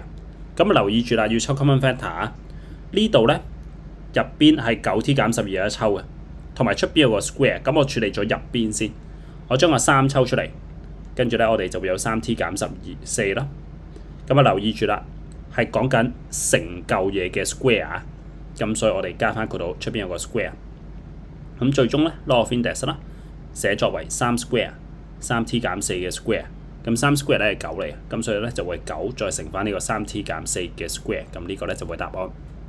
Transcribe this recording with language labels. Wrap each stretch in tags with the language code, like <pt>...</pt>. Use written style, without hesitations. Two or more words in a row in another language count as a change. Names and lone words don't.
<yue>咁留意住啦，要抽</yue> <en>common factor</en> <yue>啊！呢度咧入邊係9t 減12有得抽嘅，同埋出邊有個 square， 咁我處理咗入邊先，我將個3抽出嚟，跟住咧我哋就會有3t 減4啦。咁留意住啦，係講緊成嚿嘢嘅 square 啊，咁所以我哋加翻佢度出邊有個 square。咁最終咧</yue> <en>law of index</en> <yue>啦，寫作為3 square 3t 減4嘅 square。咁3 square 咧係9嚟嘅，咁所以咧就會9再乘翻呢個3t 減4嘅 square，咁呢個咧就會答案。</yue>